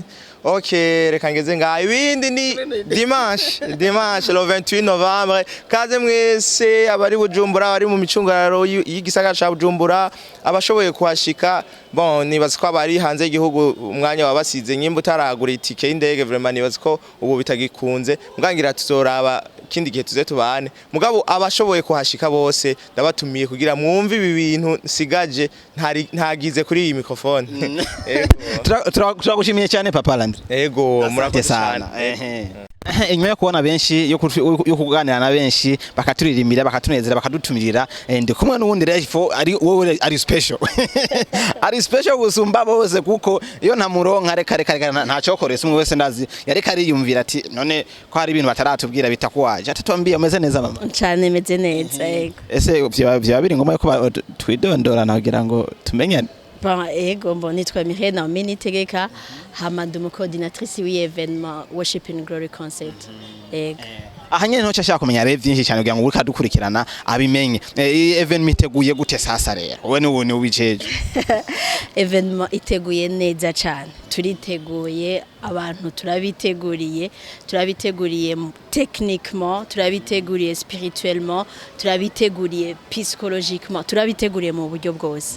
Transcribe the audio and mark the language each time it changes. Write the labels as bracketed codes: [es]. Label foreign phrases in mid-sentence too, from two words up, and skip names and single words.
[rn] Okay, reka ngeze ngaho ibindi ni [fr] dimanche le 28 Novembre [rn] kaze mwese abari Bujumbura abari mu micungararo y'igisagara ca Bujumbura abashoboye kuhashika bon nibaza ko abari hanze y'igihugu umwanya wabasize nyimba utaragura itike y'indege vraiment nibaza ko ubu bitagikunze mugangira tuzoraba kindi gihe tuze tubane mugabo abashoboye kuhashika bose ndabatumiye kugira mwumve ibi bintu sigaje ntagize kuri iyi microphone. Turagushimiye cyane papa Landry. Ego murakoze sana. Inyuma yo kubona benshi yo kuganira na benshi bakaturirimira bakatunezera bakadutumirira ndi kumwe n'ubundi rero ari wowe ari special ari special gusumba bose kuko iyo ntamuronka reka ntacokorese umwe wese ndazi yareka ariyumvira ati none ko hari ibintu bataratubwira bitakwaje atatumbye umeze neza mama cyane meze neza yego ese bya biri ngoma yo twidondora nagira ngo tumenye ego mbo nitwa Mirena Minitegeka hamadu mu coordinatrice w'evenement Worship in Glory concert ego ahanye nto cyashaka kumenya rero byinshi cyane kugira ngo uri kadukurikirana abimenye evenement iteguye gute sasa rero wowe ni ubijeje evenement iteguye neza cyane turiteguye abantu turabiteguriye techniquement turabiteguriye spirituellement turabiteguriye psychologiquement turabiteguriye mu buryo bwose